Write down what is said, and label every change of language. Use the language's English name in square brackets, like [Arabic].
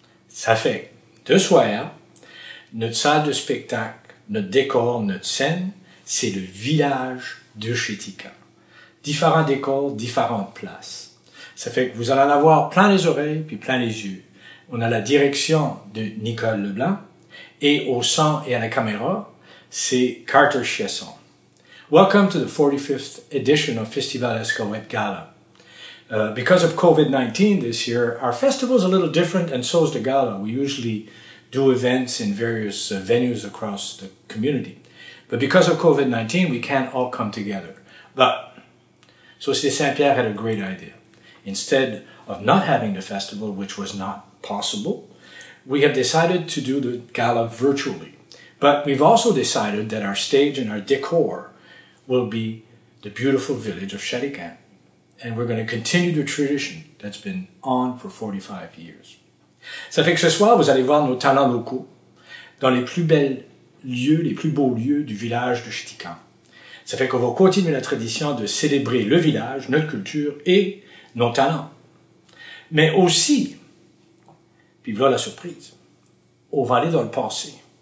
[French] Ça fait deux soirs, notre salle de spectacle, notre décor, notre scène, c'est le village de Chétika. Différents décors, différentes places. Ça fait que vous allez en avoir plein les oreilles puis plein les yeux. On a la direction de Nicole Leblanc et au son et à la caméra, c'est Carter Chiasson. [English] Welcome to the 45th edition of Festival Escaouette Gala. Because of COVID-19 this year, our festival is a little different and so is the gala. We usually do events in various venues across the community. But because of COVID-19, we can't all come together. But Société Saint-Pierre had a great idea. Instead of not having the festival, which was not possible, we have decided to do the gala virtually. But we've also decided that our stage and our decor will be the beautiful village of Sharikan. And we're going to continue the tradition that's been on for 45 years. [French] Ça fait que ce soir, vous allez voir nos talents locaux dans les plus belles lieux, les plus beaux lieux du village de Chitican. Ça fait qu'on va continuer la tradition de célébrer le village, notre culture et nos talents. Mais aussi, puis voilà la surprise, on va aller dans le passé.